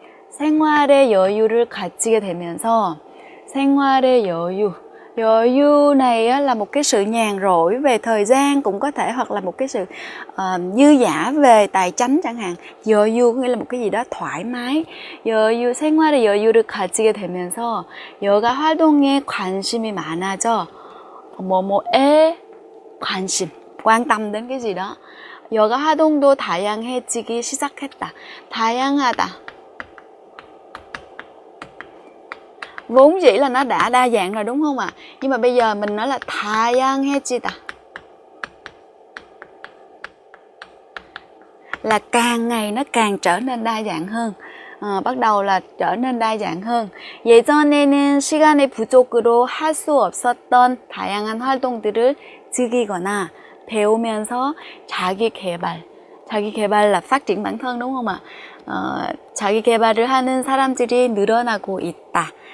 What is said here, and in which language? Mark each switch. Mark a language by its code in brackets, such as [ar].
[ko] 생활의 여유를 가지게 되면서 [vi] 생활의 여유 này là một cái sự nhàn rỗi về thời gian cũng có thể, hoặc là một cái sự dư dả về tài chính chẳng hạn. 여유 nghĩa là một cái gì đó thoải mái. [ko] 생활의 여유를 가지게 되면서 여가 활동에 관심이 많아져. [vi] 뭐뭐에 관심, quan tâm đến cái gì đó. [ko] 여가 활동도 다양해지기 시작했다. 다양하다. [vi] Vốn dĩ là nó đã đa dạng rồi đúng không ạ? Nhưng mà bây giờ mình nói là 다양해지다, là càng ngày nó càng trở nên đa dạng hơn. bắt đầu là trở nên đa dạng hơn. [ko] 예전에는 시간의 부족으로 할 수 없었던 다양한 활동들을 즐기거나 배우면서 자기 개발 [vi] là phát triển bản thân đúng không ạ? [ko] 자기 개발을 하는 사람들이 늘어나고 있다.